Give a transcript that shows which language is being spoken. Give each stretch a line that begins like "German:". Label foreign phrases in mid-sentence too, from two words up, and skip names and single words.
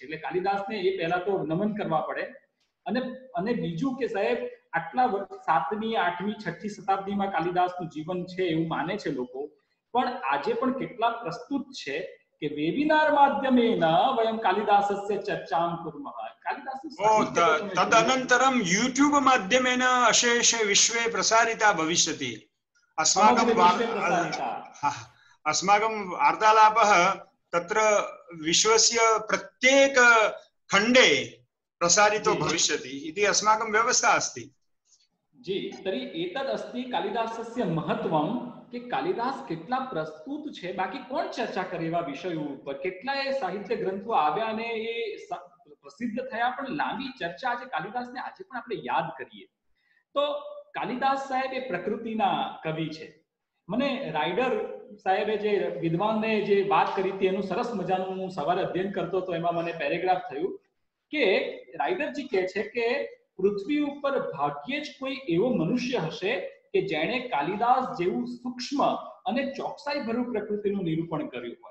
Gujarati: એટલે કાલિદાસને એ પહેલા તો નમન કરવા પડે. અને બીજું કે સાહેબ આટલા 7મી, 8મી, 6મી શતાબ્દીમાં કાલિદાસનું જીવન છે એવું માને છે લોકો, પણ આજે પણ કેટલા પ્રસ્તુત છે કે
Sanskrit: વેબિનાર માધ્યમેન વયમ કાલિદાસસ્ય ચર્ચાં કુર્મઃ. તદનંતરમ યુટ્યુબ માધ્યમેન અશેષે વિશ્વે પ્રસારિતા ભવિષ્યતિ. अस्माकं वार्तालापः तत्र विश्वस्य प्रत्येक खण्डे प्रसारितो भविष्यति इति अस्माकं व्यवस्था अस्ति. जी, तर्हि एतद् अस्ति कालिदासस्य महत्वं
Gujarati: કે કાલિદાસ કેટલા પ્રસ્તુત છે. બાકી કોણ ચર્ચા કરે એવા વિષયો ઉપર? કેટલાય સાહિત્ય ગ્રંથો આવ્યા અને એ પ્રસિદ્ધ થયા, પણ લાંબી ચર્ચા આજે કાલિદાસને આજે પણ આપણે યાદ કરીએ તો કાલિદાસ સાહેબ એ પ્રકૃતિના કવિ છે. મને રાઇડર સાહેબે જે વિદ્વાનને જે વાત કરી હતી એનું સરસ મજાનું હું સવારે અધ્યયન કરતો હતો, એમાં મને પેરેગ્રાફ થયું કે રાઇડરજી કહે છે કે પૃથ્વી ઉપર ભાગ્યે જ કોઈ એવો મનુષ્ય હશે કે જેણે કાલિદાસ જેવું સૂક્ષ્મ અને ચોકસાઈ ભર્યું પ્રકૃતિનું નિરૂપણ કર્યું હોય.